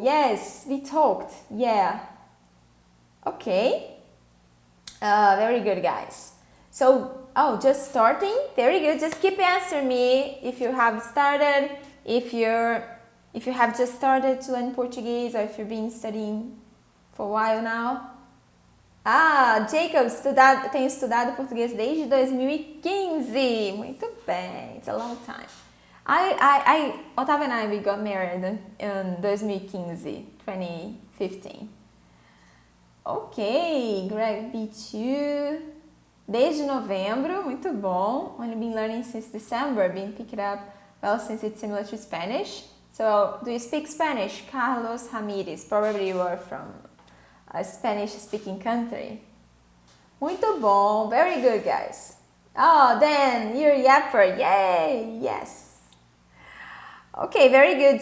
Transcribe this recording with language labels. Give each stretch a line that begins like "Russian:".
English: Yes, we talked. Yeah. Okay. Very good, guys. So, just starting. Very good. Just keep answering me if you have started, if you have just started to learn Portuguese, or if you've been studying for a while now.
Portuguese: Jacob, tenho estudado português desde 2015. Muito bem.
English: It's a long time. Otávio and I, we got married in 2015. Ok, Greg B2.
Portuguese: Desde novembro, muito bom.
English: Only been learning since December, been picking up, well, since it's similar to Spanish. So, do you speak Spanish? Carlos Ramirez, probably you are from a Spanish-speaking country.
Portuguese: Muito bom,
English: very good, guys. Oh, Dan, you're a yapper, yay, yes. Okay, very good.